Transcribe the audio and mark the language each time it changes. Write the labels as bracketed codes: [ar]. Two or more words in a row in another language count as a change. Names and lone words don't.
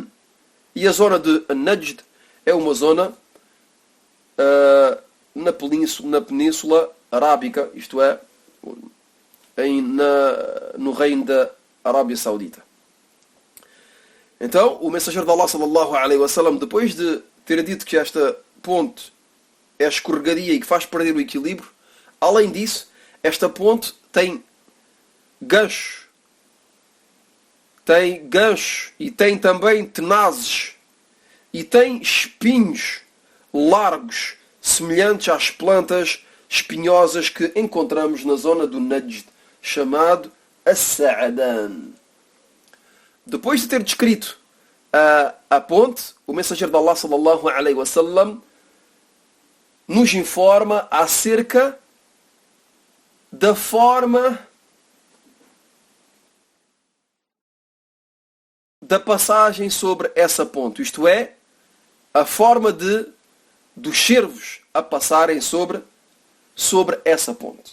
[pt] E a zona de Najd é uma zona na Península Arábica, isto é, no reino da Arábia Saudita. Então, o mensageiro de Allah [ar] صلى الله عليه وسلم, [pt] depois de ter dito que esta ponte é escorregadia e que faz perder o equilíbrio, além disso, esta ponte tem gancho e tem também tenazes e tem espinhos largos semelhantes às plantas espinhosas que encontramos na zona do Najd, chamado As-Sa'adan. Depois de ter descrito a ponte, o mensageiro de Allah [ar] صلى الله عليه وسلم [pt] nos informa acerca da forma da passagem sobre essa ponte, isto é, a forma dos servos a passarem sobre essa ponte.